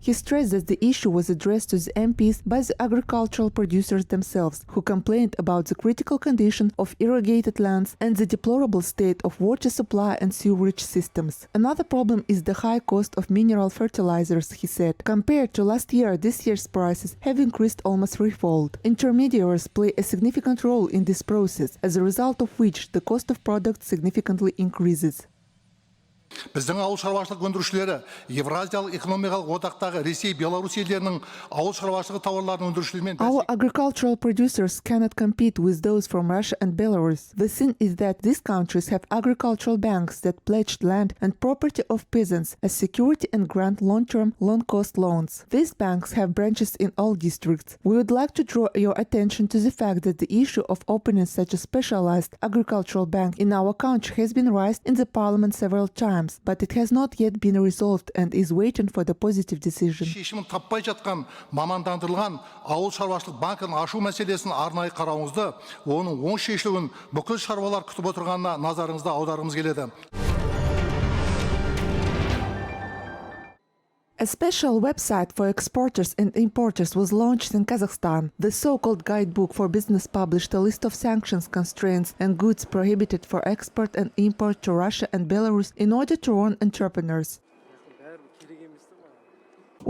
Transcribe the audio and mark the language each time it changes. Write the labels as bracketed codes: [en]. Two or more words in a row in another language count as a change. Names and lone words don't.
[en] He stressed that the issue was addressed to the MPs by the agricultural producers themselves, who complained about the critical condition of irrigated lands and the deplorable state of water supply and sewerage systems. Another problem is the high cost of mineral fertilizers, he said. Compared to last year, this year's prices have increased almost threefold. Intermediaries play a significant role in this process, as a result of which the cost of products significantly increases. [kk] Біздің ауыл шаруашылық өндірушілері Евразиялық экономикалық одақтағы Ресей, Беларусь елдерінің ауыл шаруашылығы тауарларын өндірушілермен [en] Our agricultural producers cannot compete with those from Russia and Belarus. The thing is that these countries have agricultural banks that pledged land and property of peasants as security and grant long-term, long-cost loans. These banks have branches in all districts. We would like to draw your attention to the fact that the issue of opening such a specialized agricultural bank in our country has been raised in the parliament several times, but it has not yet been resolved and is waiting for the positive decision. [kk] Шешімін таппай жатқан мамандандырылған ауыл шаруашылық банкін ашу мәселесін арнайы қарауыңызды, оның оң шешілуін бүкіл шаруалар күтіп отырғанына назарыңызды аударғымыз келеді. [en] A special website for exporters and importers was launched in Kazakhstan. The so-called guidebook for business published a list of sanctions, constraints, and goods prohibited for export and import to Russia and Belarus in order to warn entrepreneurs.